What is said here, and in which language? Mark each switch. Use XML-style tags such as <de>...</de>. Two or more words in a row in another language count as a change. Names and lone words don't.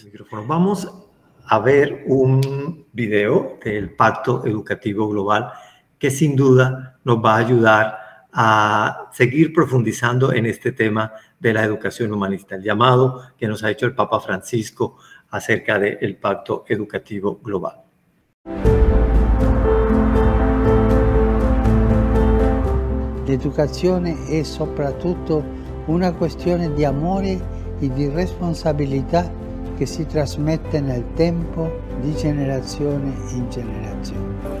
<es>Vamos a ver un video del Pacto Educativo Global que sin duda nos va a ayudar a seguir profundizando en este tema de la educación humanista, el llamado que nos ha hecho el Papa Francisco acerca del Pacto Educativo Global.</es> <it>L'educazione è soprattutto una questione di amore e di responsabilità che si trasmette nel tempo di generazione in generazione.</it>